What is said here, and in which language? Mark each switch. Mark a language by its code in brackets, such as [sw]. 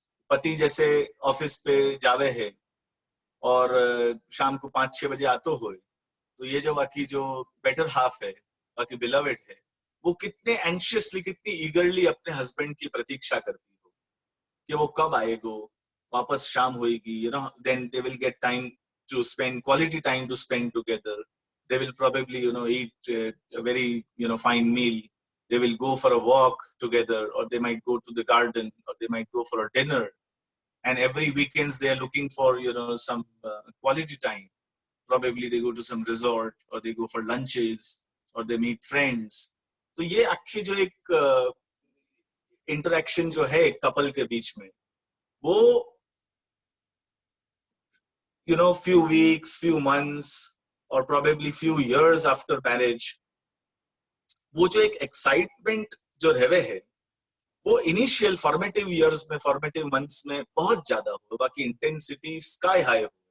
[hi] पति जैसे ऑफिस पे जावे है और शाम को 5-6 बजे आतो हो, तो ये जो बाकी जो बेटर हाफ है, बाकी बिलवेड है, वो कितने एंशियसली, कितनी ईगरली अपने हस्बैंड की प्रतीक्षा करती हो कि वो कब आएगो, वापस शाम होएगी, [en] Then they will get time to spend quality time to spend together. They will probably eat a very fine meal. They will go for a walk together, or they might go to the garden, or they might go for a dinner. And every weekends they are looking for some quality time. Probably they go to some resort, or they go for lunches, or they meet friends. [hi] तो ये अच्छी जो एक interaction जो है couple के बीच में, वो [en] few weeks, few months, or probably few years after marriage, [hi] वो जो एक एक्साइटमेंट जो रहे है, वो इनिशियल फॉर्मेटिव ईयर्स में, फॉर्मेटिव मंथ्स में बहुत ज्यादा हो, बाकी इंटेंसिटी स्काई हाई हो।